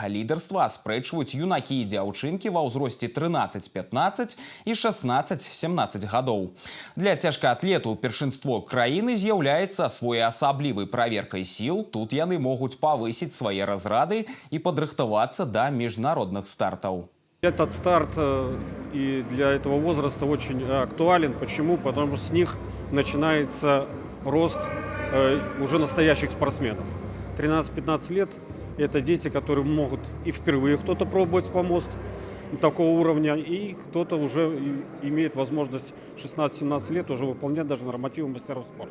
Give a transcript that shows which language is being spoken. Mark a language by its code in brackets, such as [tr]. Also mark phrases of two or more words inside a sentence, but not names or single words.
[be] Лідарства аспрэчваюць юнакі і дзяўчынкі ва ўзросце 13-15 і 16-17 гадоў. Для цяжкаатлетаў першынство краіны з'яўляецца своеасаблівай праверкай сіл. Тут яны могуць павысіць свае разрады і падрыхтавацца да міжнародных стартаў. [ru] Этот старт и для этого возраста очень актуален. Почему? Потому что с них начинается рост уже настоящих спортсменов. 13-15 лет – это дети, которые могут и впервые кто-то пробовать помост такого уровня, и кто-то уже имеет возможность 16-17 лет уже выполнять даже нормативы мастеров спорта.